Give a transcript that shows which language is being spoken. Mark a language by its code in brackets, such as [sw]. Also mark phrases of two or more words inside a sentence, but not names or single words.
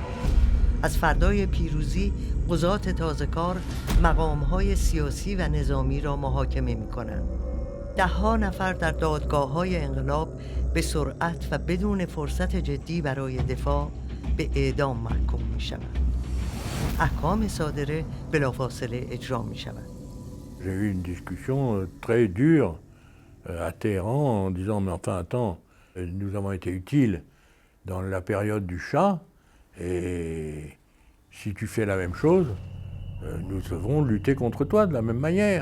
[fa] از فردای پیروزی قضات تازه‌کار مقام‌های سیاسی و نظامی را محاکمه می‌کنند. ده‌ها نفر در دادگاه‌های انقلاب به سرعت و بدون فرصت جدی برای دفاع به اعدام محکوم می‌شوند. احکام صادره بلافاصله اجرا می‌شوند. [fr] J'ai eu une discussion très dure à Téhéran en disant mais enfin attends, nous avons été utiles dans la période du Shah et si tu fais la même chose, nous devons lutter contre toi de la même manière.